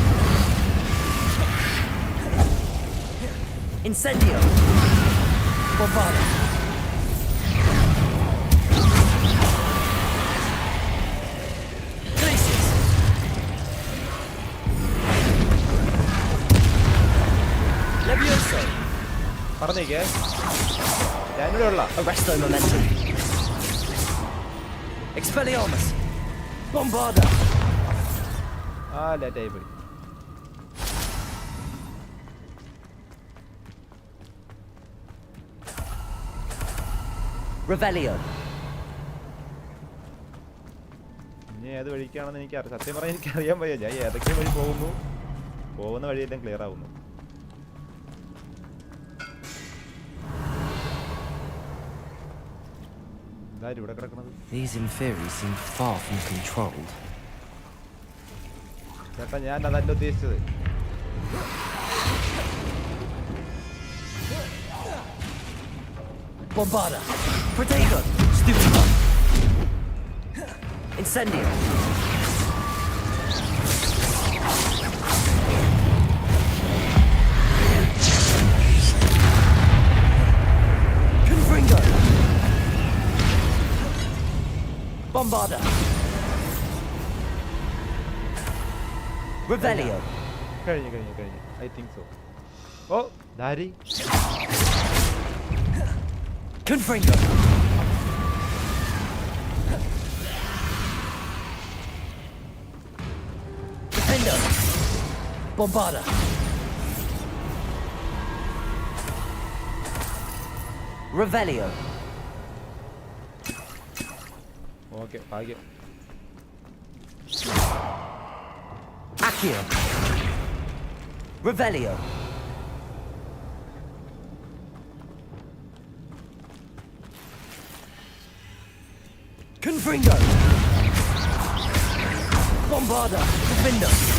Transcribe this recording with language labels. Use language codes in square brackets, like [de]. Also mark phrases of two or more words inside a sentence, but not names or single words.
[la] Incendio! Bombarda! Glaciers! Levioso! [ml] പറഞ്ഞേക്കേ ഞാനിവിടെ ഉള്ള [la] Arresto momentum! Expelliarmus! Bombarda! [ml] ആ ലേറ്റായി പോയി. [la] Revelio! [ml] ഇനി ഏത് വഴിക്കാണെന്ന് എനിക്കറിയാം. സത്യം പറഞ്ഞാൽ എനിക്കറിയാൻ വയ്യ. ഞാൻ ഏതൊക്കെ വഴി പോകുന്ന വഴിയെല്ലാം ക്ലിയർ ആവുന്നു. ഇവിടെ കിടക്കണത് [en] These Inferi seem far from controlled. [ml] ചേട്ടാ ഞാൻ അതല്ല ഉദ്ദേശിച്ചത്. [la] Bombarda! Protego! Stupefy! Incendio! Confringo! Bombarda! Revelio! [ml] കഴിഞ്ഞു [en] I think so. [ml] ഓ ധാരി [la] Confringo! Defender! Bombarda! Revelio! [ml] ഓക്കെ ഭാഗ്യം. [la] Accio! Revelio! Confringo! Bombarda! Defender!